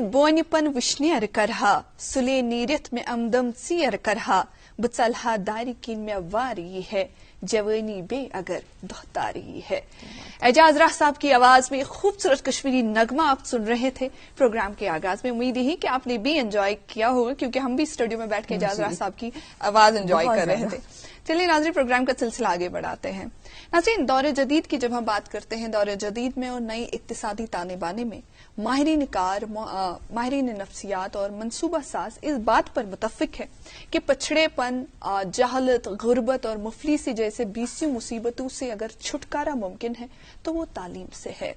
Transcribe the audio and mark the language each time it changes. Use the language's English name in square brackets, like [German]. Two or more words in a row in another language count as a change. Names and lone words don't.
[Kashmiri] ونپن وشنیر کرہا سلے نیرت میں امدم ژیر کرہا بہ ژلہا دارِ کِنۍ مےٚ واری ہے جوانی بے اگر دہتاری ہے. [Urdu] اعجاز راہ صاحب کی آواز میں ایک خوبصورت کشمیری نغمہ آپ سن رہے تھے پروگرام کے آغاز میں. امید یہی کہ آپ نے بھی انجوائے کیا ہوگا کیونکہ ہم بھی اسٹوڈیو میں بیٹھ کے اعجاز راہ صاحب کی آواز انجوائے کر رہے تھے. چلیے ناظرین پروگرام کا سلسلہ آگے بڑھاتے ہیں. ناظرین دور جدید کی جب ہم بات کرتے ہیں دور جدید میں اور نئی اقتصادی تانے بانے میں ماہرین کار ماہرین نفسیات اور منصوبہ ساز اس بات پر متفق ہے کہ پچھڑے پن جہالت غربت اور مفلسی جیسے بیسیوں مصیبتوں سے اگر چھٹکارا ممکن ہے تو وہ تعلیم سے ہے.